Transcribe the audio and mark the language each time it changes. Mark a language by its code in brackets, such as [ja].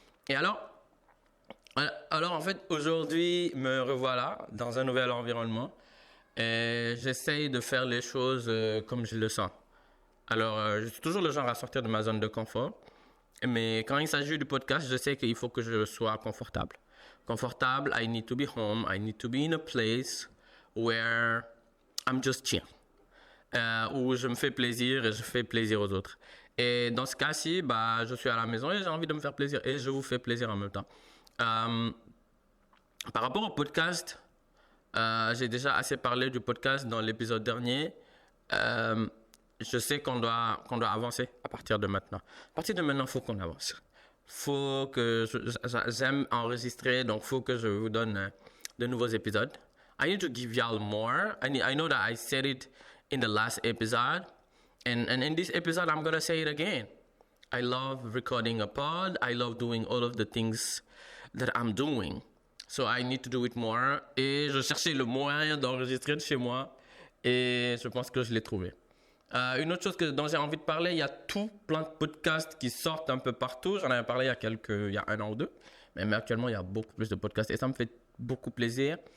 [fr] Et alors, en fait, aujourd'hui, me revoilà dans un nouvel environnement et j'essaye de faire les choses comme je le sens. Alors, je suis toujours le genre à sortir de ma zone de confort, mais quand il s'agit du podcast, je sais qu'il faut que je sois confortable. [en] Confortable, I need to be home, I need to be in a place where I'm just chill. [fr] Où je me fais plaisir et je fais plaisir aux autres. Et dans ce cas-ci, bah, je suis à la maison et j'ai envie de me faire plaisir et je vous fais plaisir en même temps. Par rapport au podcast, j'ai déjà assez parlé du podcast dans l'épisode dernier. Je sais qu'on doit avancer à partir de maintenant. À partir de maintenant, il faut qu'on avance. Faut que j'aime enregistrer, donc faut que je vous donne de nouveaux épisodes. [en] I need to give y'all more. I know that I said it in the last episode, and in this episode, I'm gonna say it again. I love recording a pod. I love doing all of the things that I'm doing. So I need to do it more. [fr] Et je cherchais le moyen d'enregistrer de chez moi, et je pense que je l'ai trouvé. Une autre chose dont j'ai envie de parler, il y a plein de podcasts qui sortent un peu partout. J'en avais parlé il y a 1 an ou 2. Mais actuellement, il y a beaucoup plus de podcasts et ça me fait beaucoup plaisir.